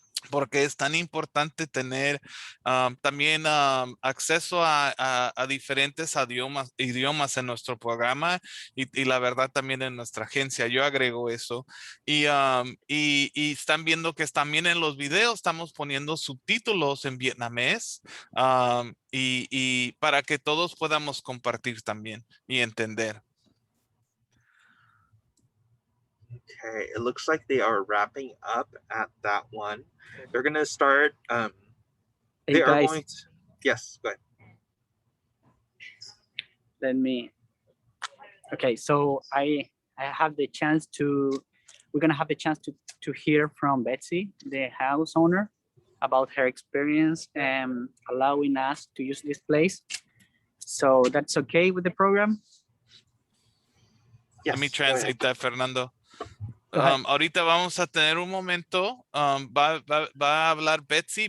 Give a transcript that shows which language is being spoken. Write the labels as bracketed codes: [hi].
[es] Porque es tan importante tener también acceso a diferentes idiomas en nuestro programa y la verdad también en nuestra agencia. Yo agrego eso. Y están viendo que también en los videos estamos poniendo subtítulos en vietnamés y para que todos podamos compartir también y entender. [en] Okay, it looks like they are wrapping up at that one. They're going to start. They are going to, yes, go ahead. Let me. Okay, so I have the chance to. We're gonna have the chance to hear from Betsy, the house owner, about her experience and allowing us to use this place. So that's okay with the program? Yes, let me translate that, Fernando. [es] Ahorita vamos a tener un momento, va a hablar Betsy.